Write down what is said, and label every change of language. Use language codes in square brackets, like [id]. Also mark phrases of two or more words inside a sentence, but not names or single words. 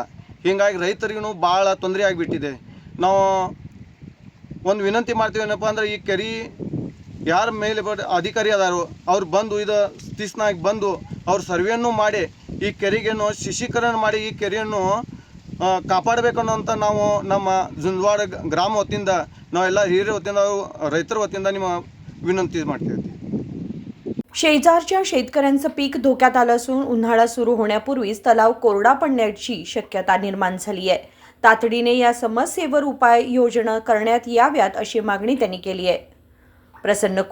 [kn] ಹೀಗಾಗಿ ರೈತರಿಗೂ ಭಾಳ ತೊಂದರೆ ಆಗಿಬಿಟ್ಟಿದೆ। ನಾವು ಒಂದು ವಿನಂತಿ ಮಾಡ್ತೀವಿ ಏನಪ್ಪ ಅಂದ್ರೆ ಈ ಕೆರೆ ಯಾರ ಮೇಲೆ ಅಧಿಕಾರಿ ಅದಾರೋ ಅವ್ರು ಬಂದು ಇದು ಸ್ಥಿತಿಸ್ನಾಗಿ ಬಂದು ಅವ್ರು ಸರ್ವೆಯನ್ನು ಮಾಡಿ ಈ ಕೆರೆಗೇನು ಶಿಶೀಕರಣ ಮಾಡಿ ಈ ಕೆರೆಯನ್ನು ಕಾಪಾಡಬೇಕನ್ನೋಂಥ ನಾವು ನಮ್ಮ ಜುಂಜವಾಡ ಗ್ರಾಮ ವತಿಯಿಂದ ನಾವೆಲ್ಲ ಹಿರಿಯರ वतीनं ರೈತರ वतीनं ನಿಮ್ಮ विनंती ಮಾಡ್ತೀವಿ। [mr] शेजारच्या शेतकऱ्यांचं पीक धोक्यात आलं असून उन्हाळा सुरू होण्यापूर्वीच तलाव कोरडा पडण्याची शक्यता निर्माण झाली आहे। तातडीने या समस्येवर उपाययोजना करण्यात याव्यात अशी मागणी त्यांनी केली आहे।